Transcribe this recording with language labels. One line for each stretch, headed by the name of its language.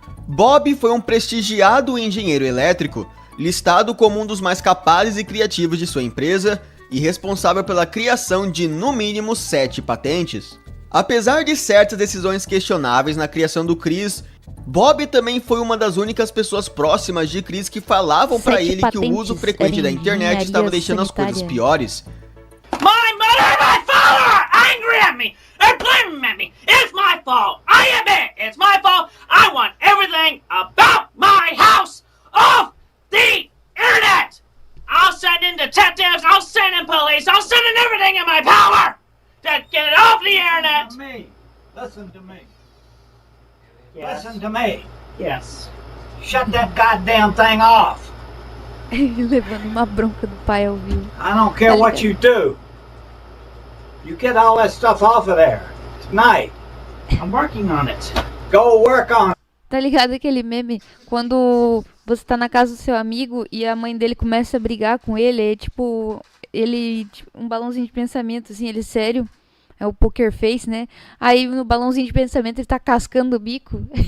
Portuguese: Bob foi um prestigiado engenheiro elétrico, listado como um dos mais capazes e criativos de sua empresa e responsável pela criação de no mínimo 7 patentes. Apesar de certas decisões questionáveis na criação do Chris, Bob também foi uma das únicas pessoas próximas de Chris que falavam pra ele que o uso frequente da internet estava deixando as coisas piores.
English: My mother and my father are angry at me. They're blaming at me. It's my fault. I admit it's my fault. I want everything about my house off the internet. I'll send in detectives. I'll send in police. I'll send in everything in my power to get it off the internet. Listen to me. Yes. Listen to me. Yes. Shut that goddamn thing off.
Portuguese: Ele levando uma bronca do pai ao vivo.
English: I don't care what you do. You get all that stuff off of there tonight. I'm working on it. Go work on it.
Portuguese: Tá ligado aquele meme? Quando você tá na casa do seu amigo e a mãe dele começa a brigar com ele, é tipo, ele, um balãozinho de pensamento, assim, ele sério. É o poker face, né? Aí no balãozinho de pensamento ele tá cascando o bico.